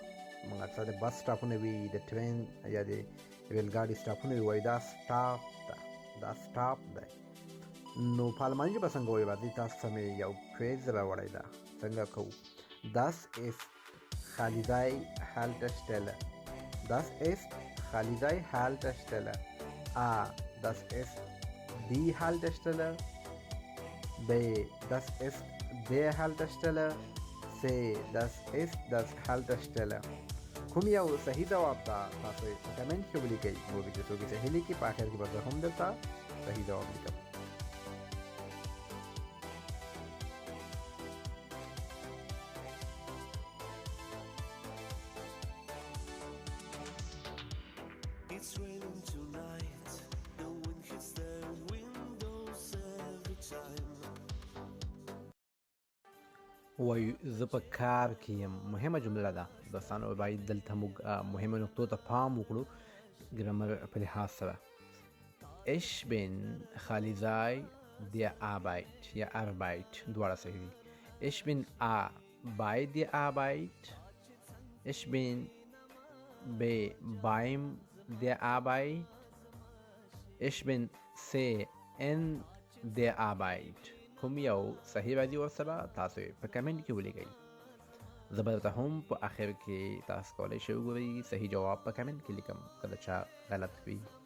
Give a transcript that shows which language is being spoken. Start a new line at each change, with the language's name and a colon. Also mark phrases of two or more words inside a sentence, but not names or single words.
Pashto: موږ اکثر د بس سټاپونه وي د ټرین یا د ریل ګاډي سټاپونه وي وایي دا سټاپ ده دا سټاپ دی. نو په آلماني ژبه څنګه وایي راځئ تاسو ته مې یو فریز راوړی ده. څنګه کوو.
German: das ist
Pashto: خالی ځای
German: Haltestelle das ist
Pashto: خالی ځای
German: Haltestelle das ist die Haltestelle b das ist der Haltestelle C das ist das Haltestelle.
Pashto: کوم یو صحیح ځواب ده تاسو یې په کمنټ کې ولیکئ. ګورو چې څوک یې صحیح لیکي. په آخر کې به زه هم درته صحیح ځواب لیکم.
English: It's raining tonight, the wind hits the windows every time.
Pashto: وایو زه په کار کې یم. مهمه جمله ده دوستانو. باید دلته موږ مهمو نقطو ته پام وکړو ګرامر په لحاظ سره.
German: ich bin
Pashto: خالی ځای
German: der Arbeit
Pashto: یا Arbeit دواړه صحیح دي.
German: ich bin bei der Arbeit ich bin beim der Arbeit ich bin in der Arbeit.
Pashto: کوم یو صحیح راځي ورسره تاسو په کمنټ کې ولیکئ. زه به درته هم په آخر کې تاسو کولی شئ وګورئ صحیح جواب په کمنټ کې لیکم کله چا غلط وي.